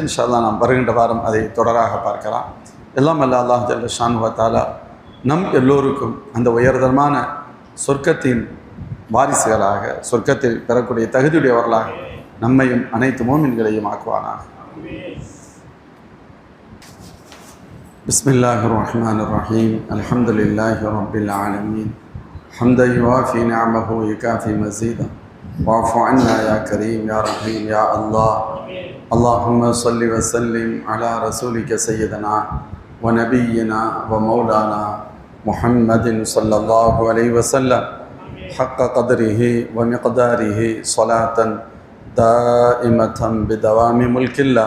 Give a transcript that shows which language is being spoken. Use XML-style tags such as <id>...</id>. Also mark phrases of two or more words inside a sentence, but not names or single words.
<ar>إن شاء الله</ar> <ta>நாம் வருகின்ற வாரம் அதை தொடராக பார்க்கலாம். எல்லாம் அல்ல</ta> <ar>الله جل شأنه وتعالى</ar> <ta>நம் எல்லோருக்கும் அந்த உயர்தரமான சொர்க்கத்தின் வாரிசுகளாக, சொர்க்கத்தில் பெறக்கூடிய தகுதியுடையவர்களாக நம்மையும் அனைத்து மோமின்களையும் ஆக்குவானாக.</ta> <ar>بسم الله الرحمن الرحيم. الحمد لله رب العالمين حمدا يوافي نعمه ويكافئ مزيده. واعف عنا يا كريم يا رحيم يا الله. اللهم صل وسلم على رسولك سيدنا ونبينا ومولانا محمد صلى الله عليه وسلم حق قدره ومقداره صلاة دائمة بدوام ملك الله.</ar>